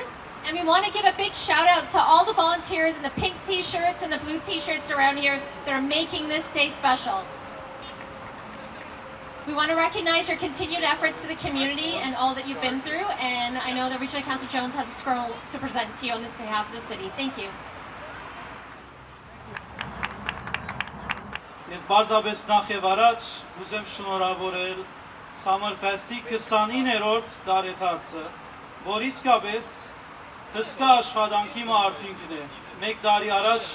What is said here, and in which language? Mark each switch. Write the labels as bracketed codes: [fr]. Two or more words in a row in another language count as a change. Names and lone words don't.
[en] And we want to give a big shout out to all the volunteers in the pink t-shirts and the blue t-shirts around here that are making this day special. We want to recognize your continued efforts to the community and all that you've been through. And I know that Regional Councillor Jones has a scroll to present to you on behalf of the city. Thank you. [hy] Ես բարձրապես նախ եւ առաջ ուզեմ շնորհավորել Summerfest-ի 29-րդ տարեդարձը, որ իսկապես դսկա աշխատանքի արդյունքն է։ Մեկ տարի առաջ